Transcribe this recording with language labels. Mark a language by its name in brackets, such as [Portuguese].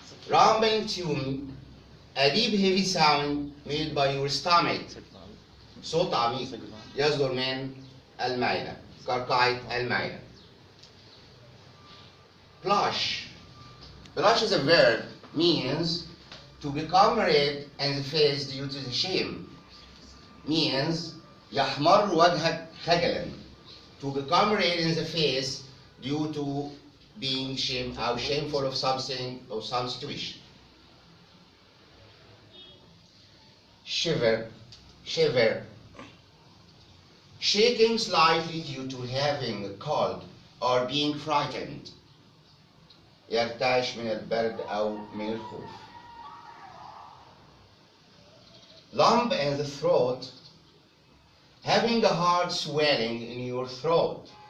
[English] Rumbling tune, a deep heavy sound made by your stomach. [Arabic] صوت عميق يصدر من المعدة. قرقعة المعدة. [English] Blush is a verb, means to become red in the face due to the shame. Means [Arabic] يحمر وجهك خجلا. [English] To become red in the face due to being shameful of something or some situation. Shiver, shaking slightly due to having a cold or being frightened. [Arabic] يرتعش من البرد أو من الخوف. [English] Lump in the throat, having a hard swelling in your throat.